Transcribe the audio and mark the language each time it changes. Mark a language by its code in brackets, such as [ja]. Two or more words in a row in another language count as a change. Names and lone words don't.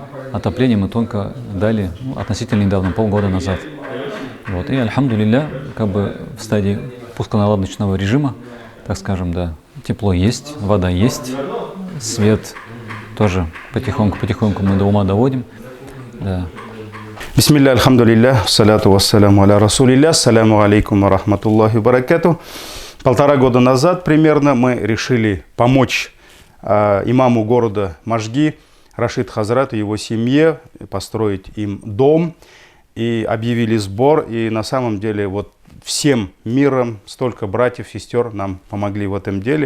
[ru] Отопление мы только дали относительно недавно, полгода назад. Вот. И, альхамдулилля, как бы в стадии пусконаладочного режима, так скажем, да, тепло есть, вода есть, свет тоже потихоньку мы до ума доводим. Да. [ar] بسم الله، الحمد لله، الصلاة والسلام على رسول الله، السلام عليكم ورحمة الله وبركاته. [ru] 1,5 года назад примерно мы решили помочь имаму города Можги, Рашид Хазрату и его семье, построить им дом. И объявили сбор. И на самом деле вот всем миром столько братьев, сестер нам помогли в этом деле.